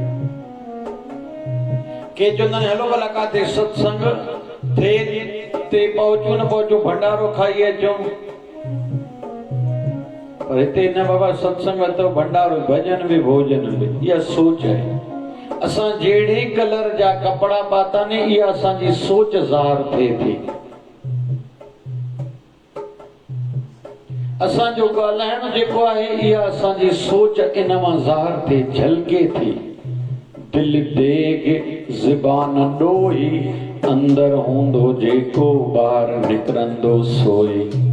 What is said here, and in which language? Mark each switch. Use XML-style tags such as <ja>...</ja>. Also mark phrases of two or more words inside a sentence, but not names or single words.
<sd>के चवंदा आहिनि हलो भला काथे सत्संग थे ते पहुचूं न पहुचूं, भंडारो खाई अचूं। पर हिते न बाबा सत्संग अथव, भंडारो, भजन भी भोजन भी। इहा सोच आहे। असां जहिड़े कलर जा कपड़ा पाता ने, इहा असांजी सोच ज़ाहिर थिए थी। असांजो ॻाल्हाइण जेको आहे, इहा असांजी सोच इन मां ज़ाहिर थिए, झलके थी। दिल देग ज़बान ॾोही, अंदर हूंदो जेको ॿाहिरि निकिरंदो सोई।</sd>